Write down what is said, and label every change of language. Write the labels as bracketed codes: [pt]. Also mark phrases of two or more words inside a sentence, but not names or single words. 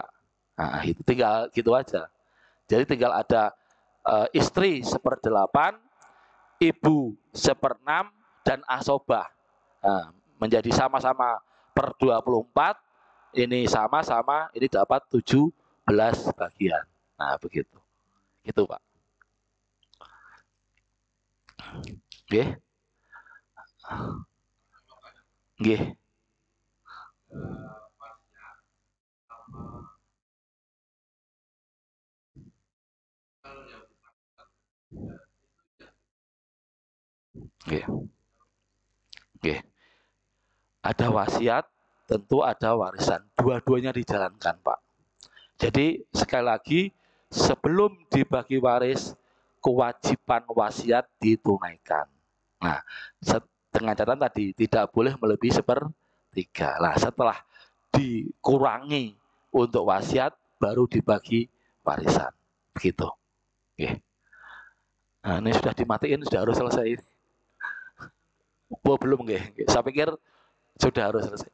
[id] Nah, itu tinggal gitu aja. Jadi tinggal ada istri 1/8, ibu 1/6, dan asobah. Nah, menjadi sama-sama per 24, ini sama-sama, ini dapat 17 bagian. Nah, begitu. Gitu, Pak. Nggih. [jv] Nggih. Nggih. Nggih. [id] Ada wasiat, tentu ada warisan. Dua-duanya dijalankan, Pak. Jadi sekali lagi, sebelum dibagi waris, kewajiban wasiat ditunaikan. Nah, dengan catatan tadi tidak boleh melebihi 1/3. Nah, setelah dikurangi untuk wasiat, baru dibagi warisan. Begitu. Oke. Nah, ini sudah dimatiin, sudah harus selesai. Oh, belum nggih. Saya pikir sudah harus selesai.